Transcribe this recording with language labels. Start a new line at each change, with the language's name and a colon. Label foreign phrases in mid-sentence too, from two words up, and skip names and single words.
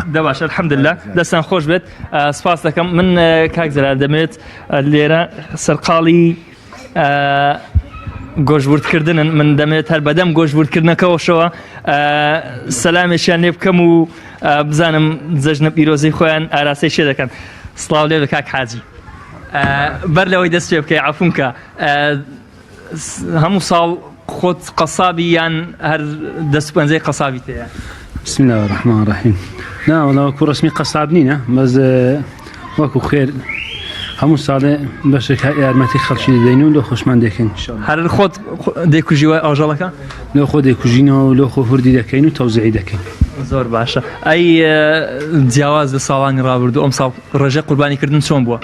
Central Kurdish: دە باشە الحەمدولله دەستان خۆش بێت سپاس دەکەم من کاک زەلال دەمێت لێرە سەرقاڵی گۆشتوردکردنن من دەمێت هەر بەدەم گۆشتوردکردنەکەەوەشەوە سەلامێکیان لێ بکەم و بزانم جەژنە پیرۆزەی خۆیان ئاراسەی شێ دەکەن سڵاو لێ بە کاک حاجی بەر لەوەی دەست پێ بکەی عەفومکە هەموو ساڵ خۆت قەسابی یان هەر دەست پەنجەی قەسابی تەیە
Arabic: بسم الله الرحمن الرحيم لا والله
Central Kurdish: وەکو ڕسمی قەساب نینە بەس وەکو هەموو ساڵێ بەشێک یارمەتی خەڵکی دەدەین و لۆ خۆشمان دەکەین هەر خۆت دەیکوژیوە ئاژەڵەکە لۆ خۆ دەیکوژینەوە و لۆ خۆ هوردی دەکەین و تەوزیعی دەکەین زۆر باشە ئەی جیاواز لە ساڵانی ڕابردوو ئەم ساڵ ڕێژەی قوربانیکردن چۆن بووە